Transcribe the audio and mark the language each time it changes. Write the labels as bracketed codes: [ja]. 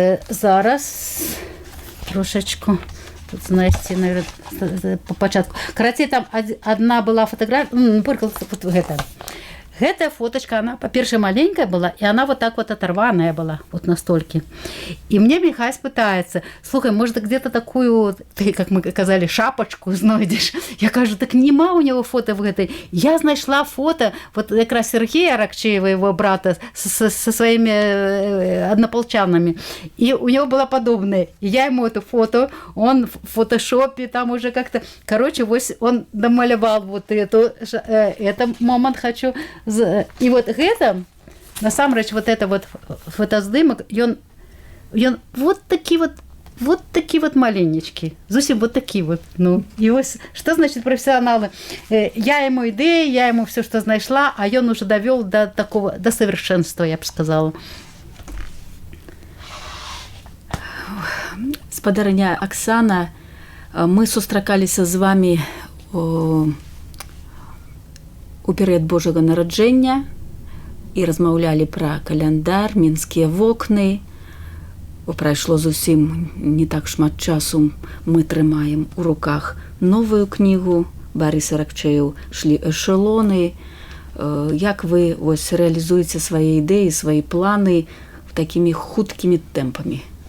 [be] Зараз трошечку тут знайсці, наверное, по початку. [ru] Карацей, там одна была фотография, наприклад, вот гэта. Гэтая фоточка, она, по-перше, маленькая была, и она вот так вот оторванная была, вот настолько. И мне Михась пытается, слухай, может, где-то такую, ты, как мы сказали, шапочку знойдешь? Я кажу, так нема у него фото в этой. Я знайшла фото, вот как раз Сергея Аракчеева, его брата, со своими однополчанами. И у него было подобное. И я ему это фото, он в фотошопе там уже как-то... Короче, вот он домалевал вот эту, этот момент хочу... [be] І вот гэта, насамрэч, вот это вот фотаздымак, ён вот такі вот маленечкі, зусім вот такі вот, ну, і вось, што значит профессионалы? [ru] Я ему ідэі, я ему все, что знайшла, а ён уже довёл до такого, до совершенства, я б сказала. [be] Спадарыня Аксана, мы сустракаліся з вами у перыяд Божага нараджэння і размаўлялі пра каляндар, мінскія вокны. Прайшло зусім не так шмат часу. Мы трымаем у руках новую кнігу Барыс Аракчеев «Шлі эшелоны». Як вы ось рэалізуеце свае ідэі, свае планы такімі хуткімі тэмпамі?